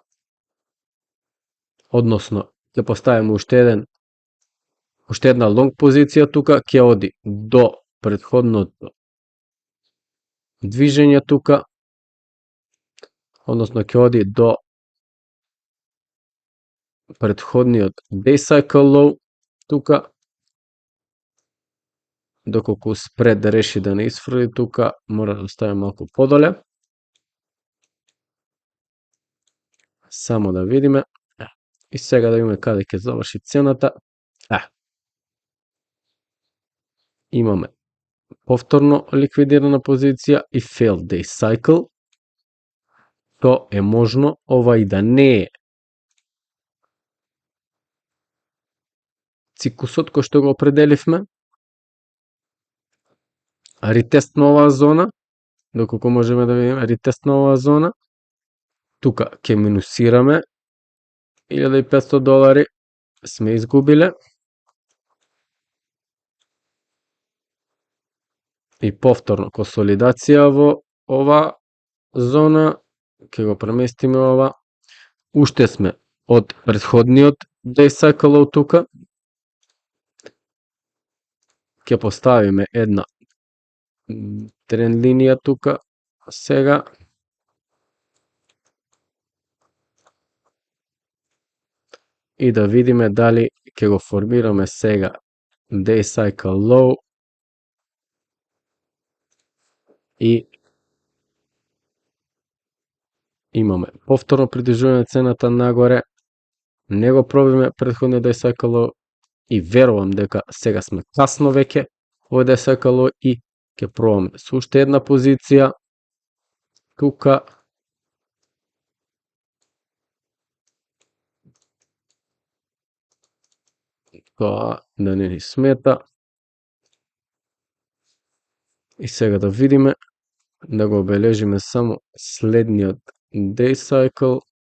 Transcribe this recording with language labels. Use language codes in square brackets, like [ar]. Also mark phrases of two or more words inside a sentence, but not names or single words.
[mk] Односно, ќе поставим уште една лонг позиција тука, ќе оди до претходното движење тука, односно ќе оди до претходниот [en] day cycle low [mk] тука, доколку спред реши да не исфрли тука, мора да ставим малку подоле. Само да видиме. И сега да видиме каде ќе заврши цената. Имаме повторно ликвидирана позиција и [en] failed day cycle. [mk] То е можно ова и да не е циклусот кој што го определивме. Ретест на оваа зона, доколку можеме да видиме ретест на оваа зона. Тука ќе минусираме $1500 сме изгубиле. И повторно консолидација во ова зона, ќе го преместиме ова. Уште сме од претходниот [en] day cycle [mk] тука. Ќе поставиме една тренд линија тука сега. И да видиме дали ќе го формираме сега [en] day cycle low [mk] и имаме повторно придвижување цената нагоре. Не го пробиме претходниот [en] day cycle low [mk] и верувам дека сега сме касно веќе во [en] day cycle low [mk] и ќе пробаме со уште една позиција тука. Тоа да не ни смета. И сега да видиме, да го обележиме само следниот [en] day cycle.